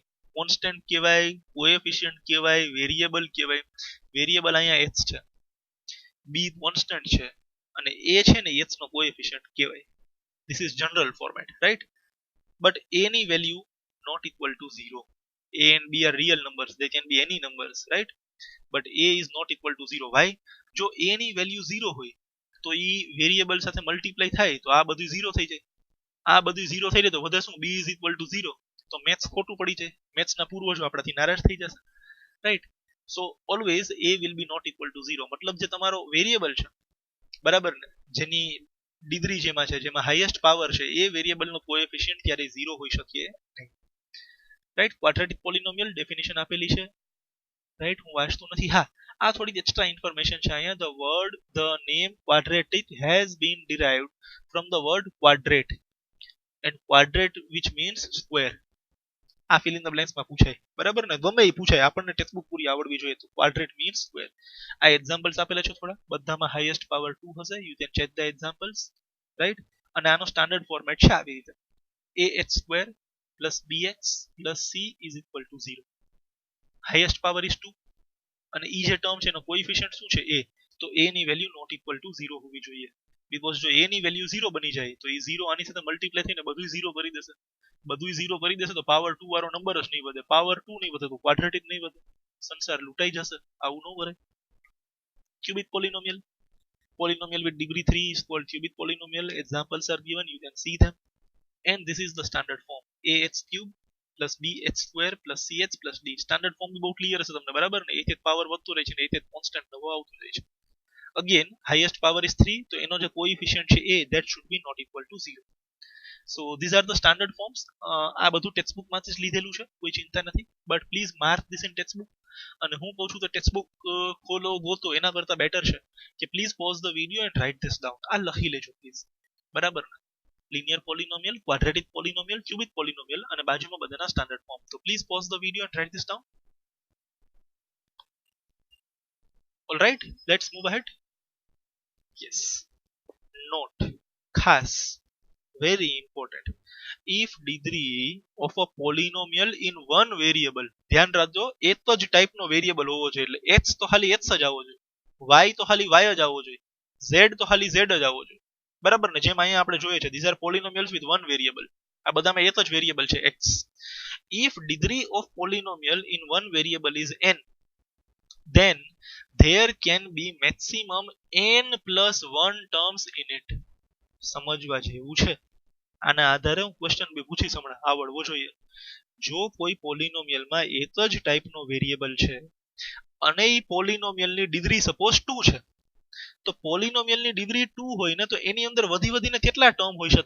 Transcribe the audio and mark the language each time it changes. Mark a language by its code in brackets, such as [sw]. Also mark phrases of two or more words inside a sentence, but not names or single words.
[gu] કોન્સ્ટન્ટ કહેવાય, કોએફિશિયન્ટ કહેવાય, વેરિયેબલ કહેવાય. વેરિયેબલ અહીંયા h છે, બી કોન્સ્ટન્ટ છે, અને એ છે ને h નો કોએફિશિયન્ટ કહેવાય. [en] this is general format, right. but [gu] a ની વેલ્યુ [en] not equal to 0. A and B are real numbers, they can be any numbers, right? But A is not equal to 0. Why? [gu] જો A ની વેલ્યુ 0 હોય તો ઈ વેરિયેબલ સાથે મલ્ટીપ્લાય થાય તો આ બધું 0 થઈ જાય. આ બધું 0 થઈ જાય તો વધે શું? [en] B is equal to 0. [gu] તો મેથ્સ ખોટું પડી જાય, મેથ્સના પૂર્વજો આપણાથી નારાજ થઈ જશે, રાઈટ. [en] so always A will be not equal to 0. [gu] મતલબ જે તમારો વેરિયેબલ છે, બરાબર ને, જેની ડિગ્રી જેમાં છે, જેમાં [en] highest power [gu] છે, એ વેરિયેબલનો કોએફિશિયન્ટ ક્યારે 0 હોઈ શકે નહીં, રાઈટ. [en] quadratic polynomial definition [gu] આપેલી છે, રાઈટ. હું વાંચતો નથી. હા, આ થોડી [en] extra information [gu] છે અહીંયા. [en] the name quadratic has been derived from the word quadrate, and quadrate which means square. [gu] આ [en] fill in the blanks [gu] માં પૂછાય, બરાબર ને, ગમે એ પૂછાય, આપણને ટેક્સ્ટબુક પૂરી આવડવી જોઈએ. [en] તો quadrate means square. [gu] આ એક્ઝામ્પલ્સ આપેલા છે થોડા, બધામાં [en] highest power [gu] 2 હશે. [en] you can check the examples, right. [gu] અને આનો સ્ટાન્ડર્ડ ફોર્મેટ છે આવી રીતે: [en] ax સ્ક્વેર plus bx plus c is equal to 0. highest power is 2, [gu] અને ઈ જે ટર્મ છે એનો કોએફિશિયન્ટ શું છે? a. તો a ની વેલ્યુ [en] not equal to 0 [gu] હોવી જોઈએ, બીકોઝ જો a ની વેલ્યુ 0 બની જાય તો એ 0 આની સાથે મલ્ટીપ્લાય થઈને બધું 0 કરી દેશે. બધું 0 કરી દેશે તો પાવર 2 વાળો નંબર જ નહીં વધે. પાવર 2 નહીં વધે તો ક્વાડ્રેટિક નહીં વધે, સંસાર લૂંટાઈ જશે. આવું ન કરે. [en] cubic polynomial. Polynomial with degree 3 is called cubic polynomial. Examples are given, you can see them. And this is the standard form: ax cube plus bx square plus cx plus d. standard form [gu] બી બહુ ક્લિયર છે તમને, બરાબર ને. એક એક પાવર વધતો રહે છે ને એક એક કોન્સ્ટન્ટ નવો આવતો રહે છે. [en] again highest power is 3, [gu] તો એનો જે કોએફિશિયન્ટ છે a, [en] that should be not equal to 0. So these are the standard forms. [gu] આ બધું ટેક્સ્ટબુક માંથી જ લીધેલું છે, કોઈ ચિંતા નથી, [en] but please mark this in textbook. [gu] અને હું કહું છું તો ટેક્સ્ટબુક ખોલો ગોતો એના કરતા બેટર છે કે [en] please pause the video and write this down. [gu] આ લખી લેજો પ્લીઝ, બરાબર ને. [en] linear polynomial, quadratic polynomial, cubic polynomial, [gu] અને બાજુમાં બધાના [en] standard form. તો please pause the video and write this down. alright, let's move ahead. yes, note, ખાસ, very important: if degree of a polynomial in one variable, [gu] ધ્યાન રાખજો, એક જ ટાઈપનો વેરિયેબલ હોવો જોઈએ. એટલે x તો ખાલી x જ આવવો જોઈએ, y તો ખાલી y જ આવવો જોઈએ, z તો ખાલી z જ આવવો જોઈએ, બરાબર ને. જેમ અહીંયા આપણે જોઈએ છે, [en] these are polynomials with one variable. [gu] આ બધામાં એક જ વેરિયેબલ છે x. [en] if degree of polynomial in one variable is n, then there can be maximum n plus 1 terms in it. [gu] સમજવા જેવું છે. આના આધારે હું ક્વેશ્ચન બી પૂછીશ હમણાં, આવડવો જોઈએ. જો કોઈ પોલિનોમિયલ માં એક જ ટાઈપનો વેરિયેબલ છે અને એ પોલિનોમિયલ ની ડિગ્રી સપોઝ 2 છે, તો પોલિનોમિયલ ની ડિગ્રી 2 હોય ને તો એની અંદર વધીને કેટલા ટર્મ હોઈ શકે?